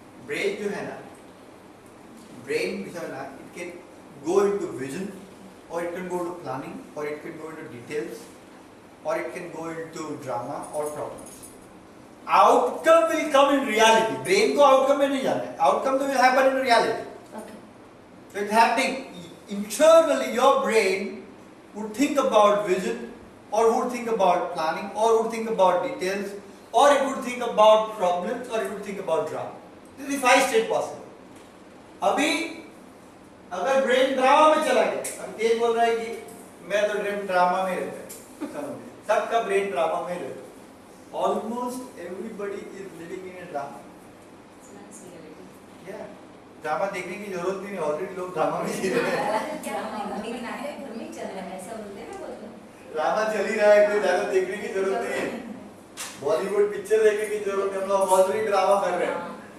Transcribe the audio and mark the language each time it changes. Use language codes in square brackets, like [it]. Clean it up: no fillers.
[hi] Brain जो है ना, ब्रेन जो है ना, [en] It can go into vision और it can go to planning और it can go into details और it can go into drama और problems. Outcome will come in reality, [hi] brain को आउटकम में नहीं जाना है, [en] Outcome तो will happen in reality. Okay, So it's happening internally, your brain would think about vision or would think about planning or would think about details or it would think about problems or it would think about drama. This is 5 state possible. [hi] अभी अगर brain drama में चला गया, अब तेज बोल रहा है कि मैं तो ड्रामा में रहता है, समझिए सबका ब्रेन ड्रामा में रहता है, [en] Almost everybody is living in a drama. [hi] Drama देखने की जरूरत नहीं, ऑलरेडी लोग ड्रामा में जी रहे हैं, ड्रामा चल ही रहा है, कोई ज्यादा देखने की जरूरत नहीं है, बॉलीवुड पिक्चर देखने की जरूरत है, हम लोग ऑलरेडी ड्रामा कर रहे हैं।